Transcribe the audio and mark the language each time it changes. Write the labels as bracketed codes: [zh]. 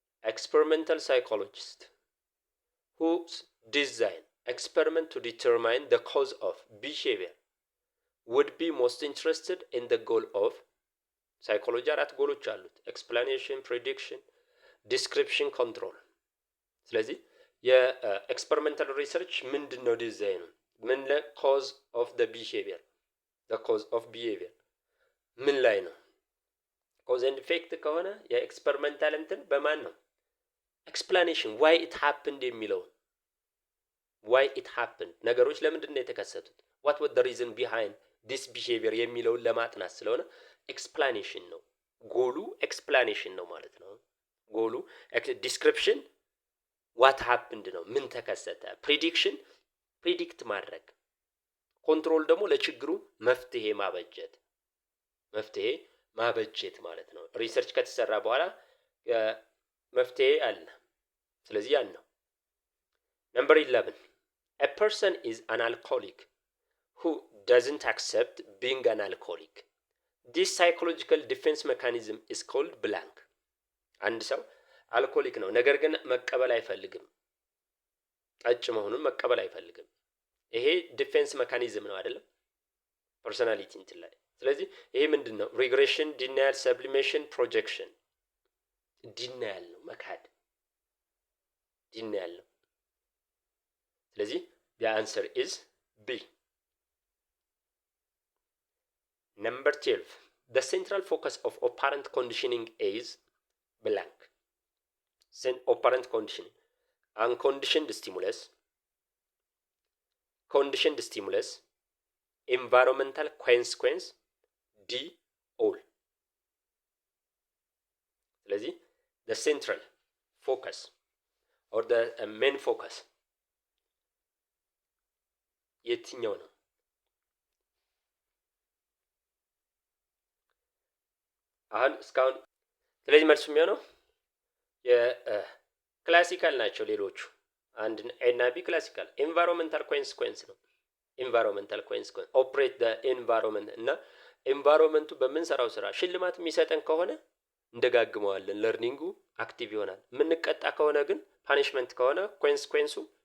[en] experimental psychologist who design experiment to determine the cause of behavior would be most interested in the goal of psychology [am] 4 ጎሎች አሉት። [en] explanation, prediction, description, control። [am] ስለዚህ የኤክስፐሪመንታል ሪሰርች ምንድነው? ዲዛይኑ ምን ላይ [en] cause of the behavior the cause of behavior [am] ምን ላይ ነው? [en] cause and effect [am] ከሆነ የኤክስፐሪመንታል እንትን በማን ነው? [en] explanation why it happened [am] የሚለው [en] why it happened [am] ነገሮች ለምንድን ነው የተከሰቱት [en] what was the reason behind this behavior [am] የሚለውን ለማጥናት ስለሆነ explanation ነው ጎሉ። explanation ነው ማለት ነው ጎሉ። [en] description what happened [am] ነው ምን ተከሰተ። prediction predict ማድረግ። ኮንትሮል ደግሞ ለችግሩ መፍትሄ ማበጀት ማለት ነው። ሪሰርች ከተሰራ በኋላ መፍትሄ አለ። ስለዚህ ያን ነው። [en] Number 11, a person is an alcoholic who doesn't accept being an alcoholic. This psychological defense mechanism is called blank. [am] አንድ ሰው አልኮሊክ ነው፣ ነገር ግን መቀበል አይፈልግም። ጠጭ መሆኑን መቀበል አይፈልግም። ይሄ ዲፌንስ ሜካኒዝም ነው አይደለም? ፐርሶናሊቲ እንትን ላይ። ስለዚህ ይሄ ምንድን ነው? ሪግሬሽን፣ ዲናያል፣ ሰብሊሜሽን፣ ፕሮጀክሽን። ዲናያል ነው፣ መካድ ዲናያል ነው። ስለዚህ [en] the answer is B. Number 12, the central focus of operant conditioning is blank. Operant conditioning: unconditioned stimulus, conditioned stimulus, environmental consequence, D, all. ስለዚህ the central focus or the main focus [am] የትኛው ነው? አሁን እስካሁን ስለዚህ መልሱ የሚሆነው የክላሲካል ናቸው ሌሎቹ። አንድ ኤ እና ቢ ክላሲካል። ኤንቫይሮንመንታል ኮንሲኩዌንስ ነው። ኤንቫይሮንመንታል ኮንሲኩዌንስ ኦፕሬት ዘ ኤንቫይሮንመንት እና ኤንቫይሮንመንቱ በምንሰራው ስራ ሽልማት የሚሰጠን ከሆነ እንደጋግመዋለን፣ ለርኒንጉ አክቲቭ ይሆናል። የምንቀጣ ከሆነ ግን ፓኒሽመንት ከሆነ ኮንሲኩዌንሱ